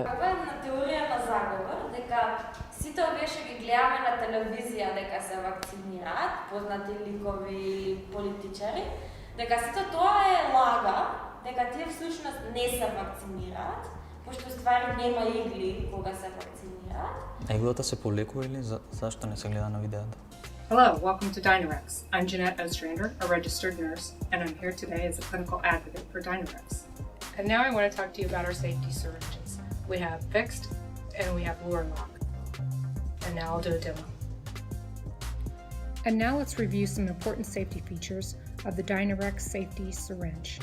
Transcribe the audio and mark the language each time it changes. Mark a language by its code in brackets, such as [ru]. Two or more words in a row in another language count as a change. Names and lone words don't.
[mk] Каква е на теорија на заговор, дека сите овие што ги гледаме на телевизија дека се вакцинираат, познати ликови политичари, дека сите тоа е лага, дека тие всушност не се вакцинираат, пошто ствари нема игли кога се вакцинираат. А иглата се полекува или зашто не се гледа на видеото? [en] Hello, welcome to Dynarex. I'm Jeanette Ostrander, a registered nurse, and I'm here today as a clinical advocate for Dynarex. And now I want to talk to you about our safety syringes. We have fixed and we have lure lock. And now I'll do a demo. And now let's review some important safety features of the Dynarex safety syringe.